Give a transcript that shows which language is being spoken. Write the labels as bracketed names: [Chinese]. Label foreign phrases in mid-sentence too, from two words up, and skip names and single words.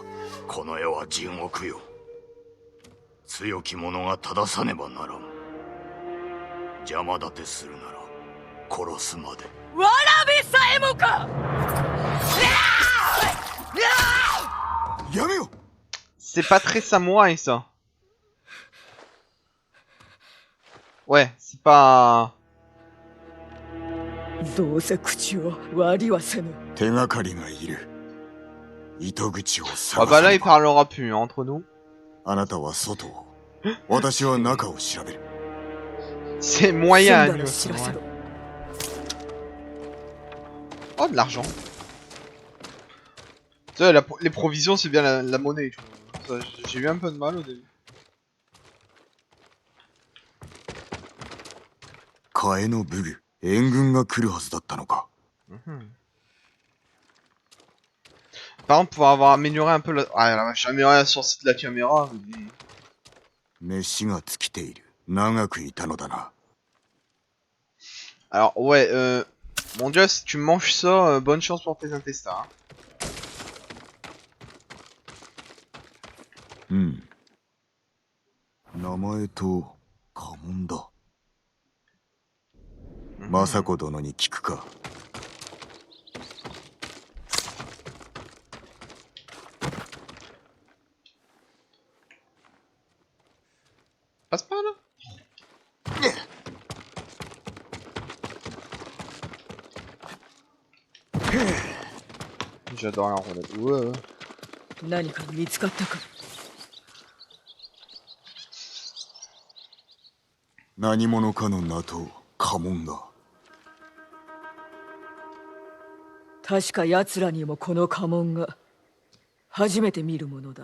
[Japanese] この世は地獄よ。強き者が正さねばならん。邪魔立てするなら殺すまで。わらびさえもか。やめよ。 [French] C'est pas très samouraï ça. Ouais, c'est pas... [Japanese] どうせ口を割りはせぬ。手がかりがいる。糸口を [French] Ah bah là il parlera plus hein, entre nous. [Japanese] あなたは外を、私は中を調べる。 [French] C'est moyen. Oh de l'argent. Tu sais, les provisions c'est bien la monnaie. J'ai eu un peu de mal au début. [Japanese] 替えの武具、援軍が来るはずだったのか。 [French] Par exemple, pour avoir amélioré un peu la... Ah, la vache, amélioré la source de la caméra. [Japanese] 飯が尽きている。長くいたのだな。 [French] Alors, ouais, mon dieu, si tu manges ça, bonne chance pour tes intestins. Hein. [Japanese] 名前と家紋だ。政子殿に聞くか。 [French] Passe par là. J'adore la roulette. Ouais. [Japanese] 何か見つかったか。何者かの名と家紋が。確か奴らにもこの家紋が初めて見るものだ。